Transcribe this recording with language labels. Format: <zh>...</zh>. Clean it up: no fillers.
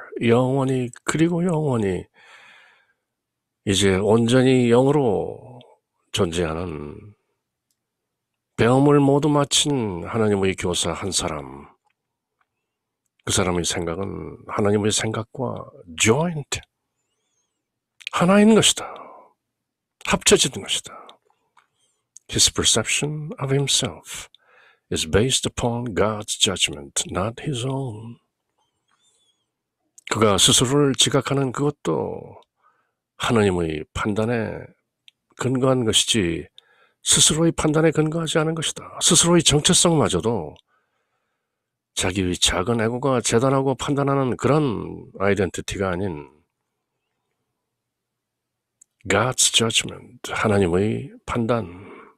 <ko>영원히, 그리고 영원히 이제 온전히 영으로 존재하는 배움을 모두 마친 하나님의 교사 한 사람, 그 사람의 생각은 하나님의 생각과 joint, 하나인 것이다. 합쳐지는 것이다.</ko> <en>His perception of himself is based upon God's judgment, not his own.</en> <ko>그가 스스로를 지각하는 그것도 하나님의 판단에 근거한 것이지 스스로의 판단에 근거하지 않은 것이다. 스스로의 정체성마저도 자기의 작은 에고가 재단하고 판단하는 그런 아이덴티티가 아닌</ko> <en>God's judgment,</en> <ko>하나님의 판단.</ko>